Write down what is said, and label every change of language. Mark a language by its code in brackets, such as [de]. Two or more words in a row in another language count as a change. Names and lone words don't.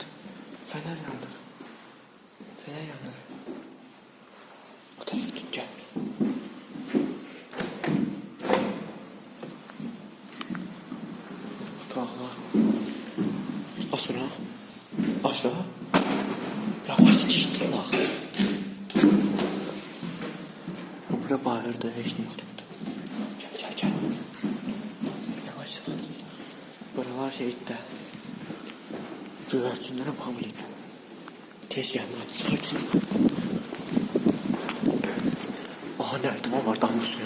[tr] Fener yandır. O tarafa tut gel. [az] Tutaqlar. Aç ona. Aç daha. [tr] Yavaş geçti bak. [az] Bura bağırdı, heç nə yoxdur. [tr] Gel. Yavaş. [az] Buralar şeydə. Göyərçinlərə qabul et. [tr] Tez gel Murat, sakin. [az] Aha, nərdivan var damın üstüne.